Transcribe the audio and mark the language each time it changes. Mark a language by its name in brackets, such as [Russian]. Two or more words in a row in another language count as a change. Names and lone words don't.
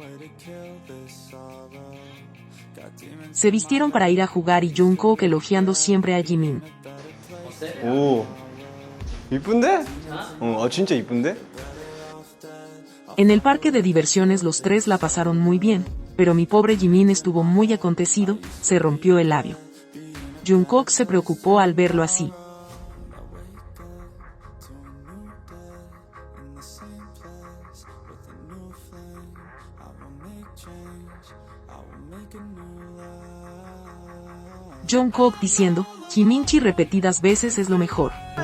[Spanish] Se vistieron para ir a jugar y Jungkook elogiando siempre a Jimin. [Korean] 오 이쁜데? 진짜 이쁜데? [Spanish] En el parque de diversiones los tres la pasaron muy bien, pero mi pobre Jimin estuvo muy acontecido, se rompió el labio. Jungkook se preocupó al verlo así. Jungkook diciendo, Jiminchi repetidas veces es lo mejor.